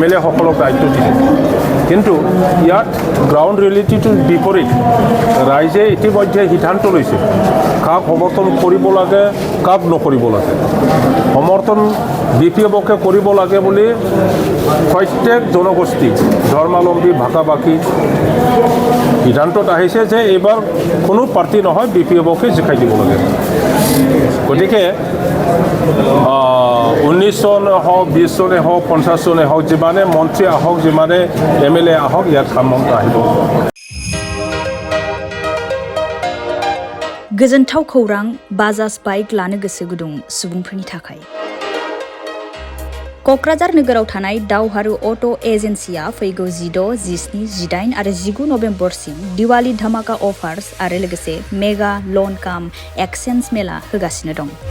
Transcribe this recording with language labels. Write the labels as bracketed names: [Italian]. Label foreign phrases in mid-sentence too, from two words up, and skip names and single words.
[Assamese] এল এসকলক দায়িত্ব দিছে কিন্তু ইয়াত গ্ৰাউণ্ড ৰিয়েলিটিটোৰ বিপৰীত ৰাইজে ইতিমধ্যে সিদ্ধান্ত লৈছে কাক সমৰ্থন কৰিব লাগে কাক নকৰিব লাগে সমৰ্থন বি পি এফকে কৰিব লাগে বুলি প্ৰত্যেক জনগোষ্ঠী ধৰ্মাৱলম্বী ভাষা ভাষী সিদ্ধান্তত আহিছে যে এইবাৰ কোনো পাৰ্টি নহয় বি পি এফকে জিকাই দিব লাগে গতিকে 19 চনে হওক 20 চনে হওক 50 চনে হওক যিমানে মন্ত্ৰী আহক যিমানে এম এল এ আহক ইয়াত কামত আহিব [Bodo] गोजोनथाव खौरां बाजाज बाइक लानो गोसो गुदुं सुबुंफोरनि थाखाय क'क्राझार नोगोराव थानाय दावहारु अट' एजेन्सिया फैगौ 16, 17, 18 आरो 19 नभेम्बरसिम दिवाली धमाका अफार्स आरो लोगोसे [English] mega loan cum exchange [Bodo] मेला होगासिनो दं